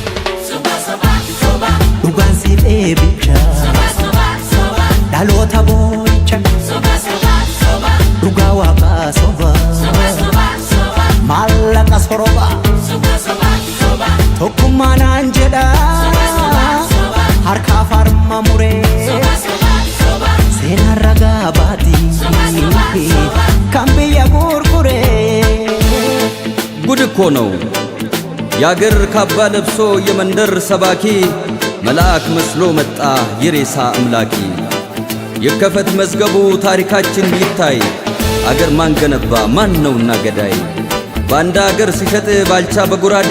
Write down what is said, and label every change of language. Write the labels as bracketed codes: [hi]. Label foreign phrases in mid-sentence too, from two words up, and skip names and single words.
[om] dhugaan si dheebicha dhaloota boo'icha dhugaa waaqaa soba maallaqa soroba tokkummaa naan jedha harkaaf harma muree seenaan ragaa baatii kan biyya gurguree [am] ጉድ እኮ ነው ያገር ካባ ለብሶ የመንደር ሰባኪ መልአክ መስሎ መጣ የሬሳ አምላኪ የከፈት መዝገቡ ታሪካችን ይታይ አገር ማን ገነባ ማን ነውና ገዳይ ባንዳ አገር ሲሸጥ ባልቻ በጉራዴ